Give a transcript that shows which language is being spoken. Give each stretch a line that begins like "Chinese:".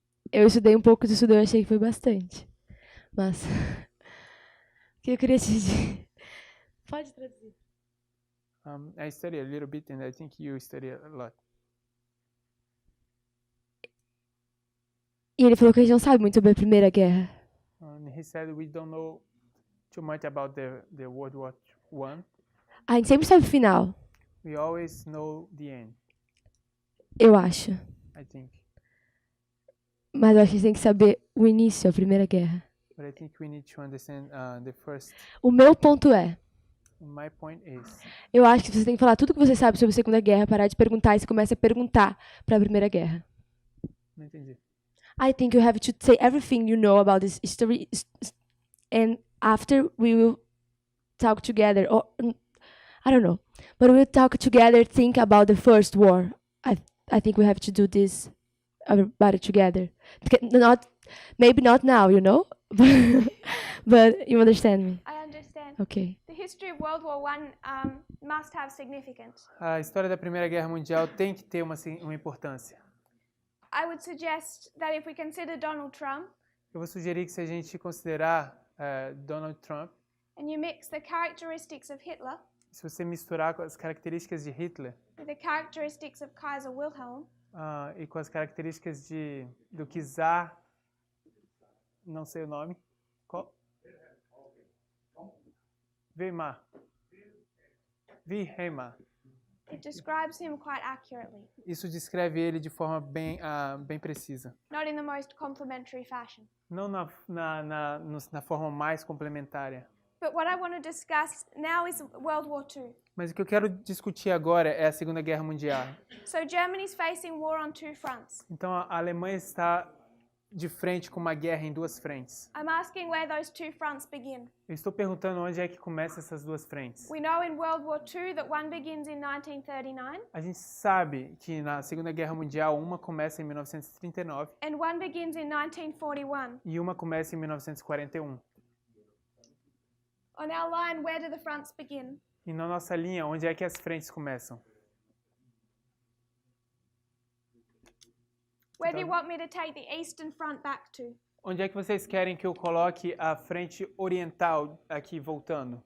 Portuguese: Eu estudei um pouco de estudo, eu achei que foi bastante. Mas o que eu queria te dizer? Pode traduzir.
English: I study a little bit, and I think you study a lot.
Portuguese: E ele falou que a gente não sabe muito sobre a Primeira Guerra.
English: And he said we don't know too much about the World War I.
Portuguese: A gente sempre sabe o final,
English: We always know the end,
Portuguese: eu acho.
English: I think.
Portuguese: Mas eu acho que a gente tem que saber o início, a Primeira Guerra.
English: But I think we need to understand the first.
Portuguese: O meu ponto é,
English: My point is,
Portuguese: eu acho que você tem que falar tudo o que você sabe sobre a Segunda Guerra, parar de perguntar e você começa a perguntar para a Primeira Guerra. não entendi.
English: I think you have to say everything you know about this history, and after we will talk together, or I don't know, but we'll talk together, think about the first war. I think we have to do this about it together. Maybe not now, you know, but you understand me. I understand. Okay. The history of World War I must have significance.
Portuguese: A história da Primeira Guerra Mundial tem que ter uma importância.
English: I would suggest that if we consider Donald Trump
Portuguese: Eu vou sugerir que se a gente considerar Donald Trump,
English: and you mix the characteristics of Hitler
Portuguese: se você misturar com as características de Hitler
English: with the characteristics of Kaiser Wilhelm,
Portuguese: e com as características do czar, não sei o nome, qual? Wilhelm.
English: it describes him quite accurately,
Portuguese: Isso descreve ele de forma bem precisa.
English: not in the most complimentary fashion.
Portuguese: Não na forma mais complementária.
English: But what I want to discuss now is World War II.
Portuguese: Mas o que eu quero discutir agora é a Segunda Guerra Mundial.
English: So Germany's facing war on two fronts.
Portuguese: Então a Alemanha está de frente com uma guerra em duas frentes.
English: I'm asking where those two fronts begin.
Portuguese: Eu estou perguntando onde é que começam essas duas frentes.
English: We know in World War II that one begins in 1939
Portuguese: A gente sabe que na Segunda Guerra Mundial uma começa em 1939
English: and one begins in 1941.
Portuguese: e uma começa em 1941.
English: On our line, where do the fronts begin?
Portuguese: E na nossa linha, onde é que as frentes começam?
English: Where do you want me to take the Eastern Front back to?
Portuguese: Onde é que vocês querem que eu coloque a frente oriental aqui voltando?